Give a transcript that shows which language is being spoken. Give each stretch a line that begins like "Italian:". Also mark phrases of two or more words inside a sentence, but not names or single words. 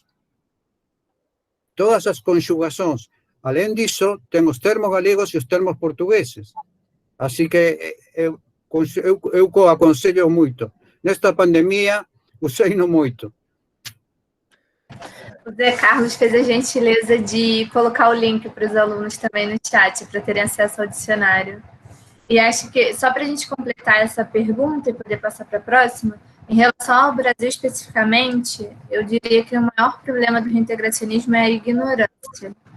Galician: Todas as conxugacións. Alén disso, ten os termos galegos e os termos portugueses. Así que eu aconsello moito. Nesta pandemia, usei-no moito.
Portuguese: O Zé Carlos fez a gentileza de colocar o link para os alunos também no chat, para terem acesso ao dicionário. E acho que, só para a gente completar essa pergunta e poder passar para a próxima, em relação ao Brasil especificamente, eu diria que o maior problema do reintegracionismo é a ignorância.